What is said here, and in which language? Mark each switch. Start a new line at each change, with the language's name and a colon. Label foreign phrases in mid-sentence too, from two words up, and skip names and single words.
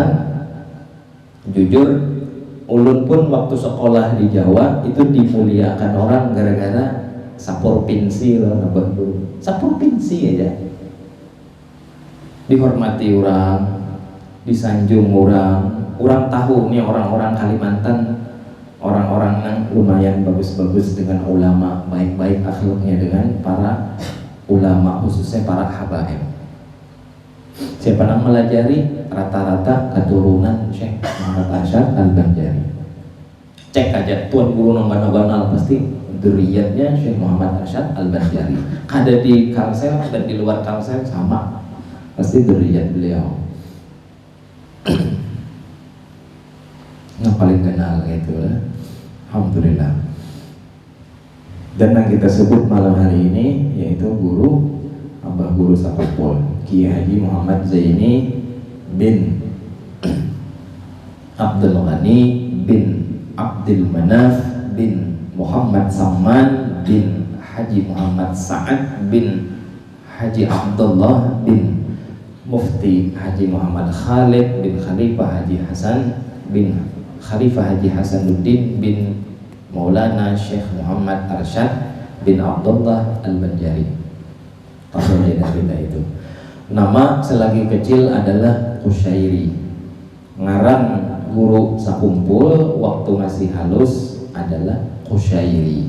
Indonesian: Jujur, ulun pun waktu sekolah di Jawa itu dimuliakan orang gara-gara sapur pinsi loh, sapur pinsi aja dihormati orang, disanjung orang tahu nih orang-orang Kalimantan orang-orang yang lumayan bagus-bagus dengan ulama, baik-baik akhlaknya dengan para ulama, khususnya para habaib. Siapa yang melajari rata-rata keturunan Syekh Muhammad Arsyad Al-Banjari. Cek aja tuan guru nonggal pasti duriyatnya Syekh Muhammad Arsyad Al-Banjari. Ada di Kalsel dan di luar Kalsel sama, pasti duriyat beliau. Yang paling kenal gitu lah. Alhamdulillah. Dan yang kita sebut malam hari ini yaitu guru Abah Guru Sapapol, Kiai Haji Muhammad Zaini bin Abdul Ghani bin Abdul Manaf bin Muhammad Saman bin Haji Muhammad Sa'ad bin Haji Abdullah bin Mufti Haji Muhammad Khalid bin Khalifah Haji Hasan bin Khalifah Haji Hasanuddin bin Maulana Syekh Muhammad Arsyad bin Abdullah Al-Banjari. Tahu beda itu. Nama selagi kecil adalah Kusyairi.
Banjar: Ngaran guru sakumpul waktu masih halus adalah Kusyairi.